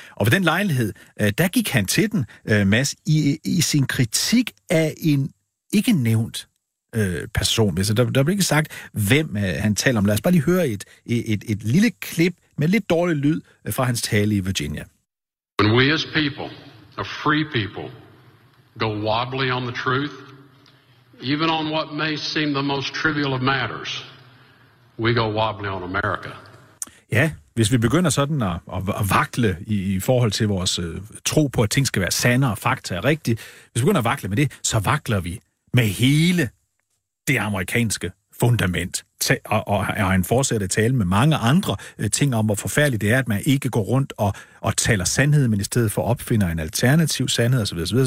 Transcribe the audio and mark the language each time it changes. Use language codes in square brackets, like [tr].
[da] Og ved den lejlighed, der gik han til den, Mads, i sin kritik af en ikke nævnt person. Så der bliver ikke sagt, hvem han taler om. Lad os bare lige høre et lille klip med lidt dårlig lyd fra hans tale i Virginia. [en] When we as people, a free people, go wobbly on the truth, even on what may seem the most trivial of matters, we go wobbly on America. [da] Ja, hvis vi begynder sådan at vakle i forhold til vores tro på, at ting skal være sande og fakta er rigtige, hvis vi begynder at vakle med det, så vakler vi med hele det amerikanske fundament, og han fortsætter at tale med mange andre ting om, hvor forfærdeligt det er, at man ikke går rundt og taler sandhed, men i stedet for opfinder en alternativ sandhed osv.